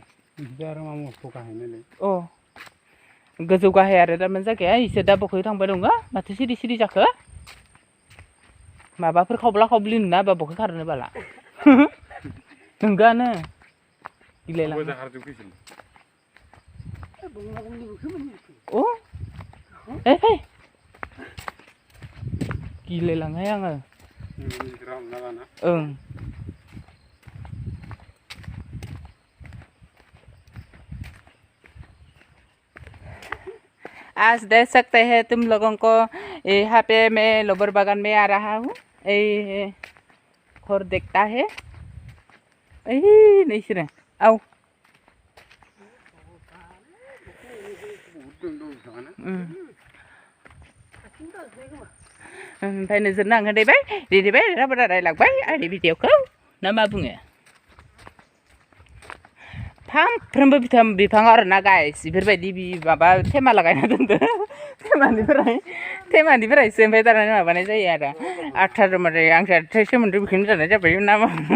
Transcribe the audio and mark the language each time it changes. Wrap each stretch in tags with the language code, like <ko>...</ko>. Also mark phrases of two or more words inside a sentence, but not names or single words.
<brx>अ गोजौ गाहाय आरो थारमाने जायगाया इसोर दा बखै थांबाय दङ माथो सिरि सिरि जाखो माबाफोर खावब्ला खावब्लि नुना बा बखै खारनो बाला नोंगोआनो गिलायलाङो अ ए फै गिलायलाङोहाय आङो</brx> <hi>ओं आज देख सकते हैं तुम लोगों को यहाँ पे मैं लोबर बागान में आ रहा हूँ और देखता है नहीं सिरे आओ</hi> <brx>ओमफ्राय नोजोर नाङो देबाय राबारा रायलांबाय आंनि भिडिअखौ ना मा बुङो फांफ्रोमबो बिफां आरोना गाइस बेफोरबायदि माबा थेमा लागायना दोनदो थेमानिफ्रायसो ओमफ्राय दाना माबानाय जायो आरो आथा माने आं सोमोन्दो बेखौनो जानाय जाबाय ना मा</brx>